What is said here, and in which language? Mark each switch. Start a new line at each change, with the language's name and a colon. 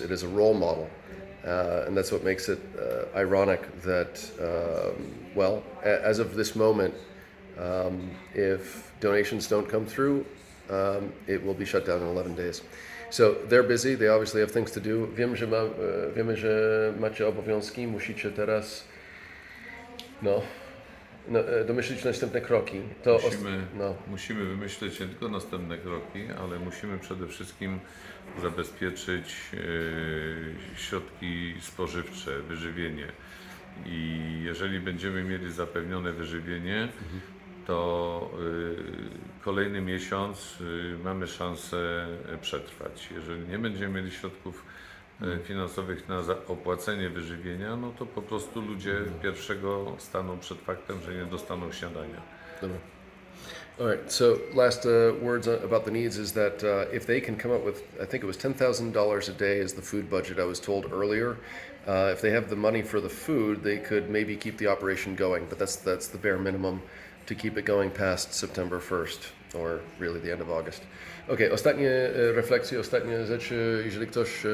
English: It is a role model, and that's what makes it ironic that, well, as of this moment, if donations don't come through, it will be shut down in 11 days. So they're busy, they obviously have things to do.
Polish: Wiemy, że macie obowiązki, musicie teraz domyślić następne kroki. Musimy wymyśleć nie tylko następne kroki, ale musimy przede wszystkim zabezpieczyć środki spożywcze, wyżywienie. I jeżeli będziemy mieli zapewnione wyżywienie, to kolejny miesiąc mamy szansę przetrwać. Jeżeli nie będziemy mieli środków finansowych na opłacenie wyżywienia, no to po prostu ludzie pierwszego staną przed faktem, że nie dostaną śniadania.
English: All right, so last words about the needs is that if they can come up with, I think it was $10,000 a day is the food budget I was told earlier. If they have the money for the food, they could maybe keep the operation going, but that's the bare minimum to keep it going past September 1st, or really the end of August.
Polish: Okay, ostatnie refleksje, ostatnie rzeczy, jeżeli ktoś...